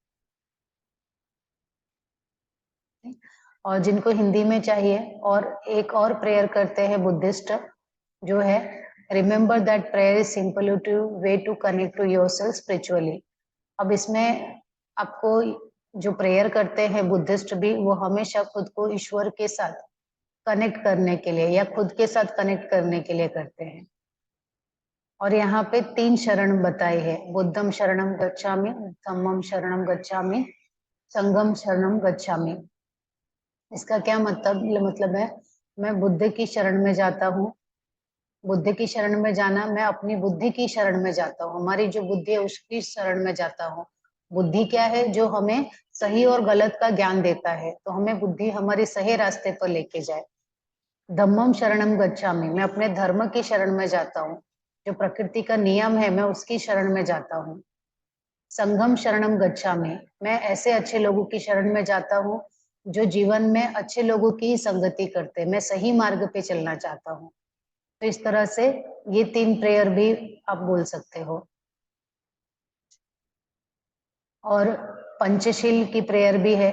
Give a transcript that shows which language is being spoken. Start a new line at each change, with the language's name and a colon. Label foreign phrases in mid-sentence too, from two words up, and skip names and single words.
Hindi: और जिनको हिंदी में चाहिए, और एक और प्रेयर करते हैं बुद्धिस्ट, जो है
English: remember that prayer is simple to way to connect to yourself spiritually.
Hindi: अब इसमें आपको, जो प्रेयर करते हैं बुद्धिस्ट भी, वो हमेशा खुद को ईश्वर के साथ कनेक्ट करने के लिए या खुद के साथ कनेक्ट करने के लिए करते हैं। और यहाँ पे 3 शरण बताई है,
Pali: बुद्धम शरणम गच्छामि, धम्मम शरणम गच्छामि, संघम शरणम गच्छामि।
Hindi: इसका क्या मतलब है, मैं बुद्ध की शरण में जाता हूँ। बुद्ध की शरण में जाना, मैं अपनी बुद्धि की शरण में जाता हूँ, हमारी जो बुद्धि है उसकी शरण में जाता हूँ। बुद्धि क्या है, जो हमें सही और गलत का ज्ञान देता है, तो हमें बुद्धि हमारे सही रास्ते पर लेके जाए।
Pali: धम्मम शरणम गच्छामि,
Hindi: मैं अपने धर्म की शरण में जाता हूँ, जो प्रकृति का नियम है मैं उसकी शरण में जाता हूँ।
Pali: संघम शरणम गच्छामि,
Hindi: मैं ऐसे अच्छे लोगों की शरण में जाता हूँ जो जीवन में अच्छे लोगों की ही संगति करते, मैं सही मार्ग पे चलना चाहता हूँ। तो इस तरह से ये 3 प्रेयर भी आप बोल सकते हो। और पंचशील की प्रेयर भी है।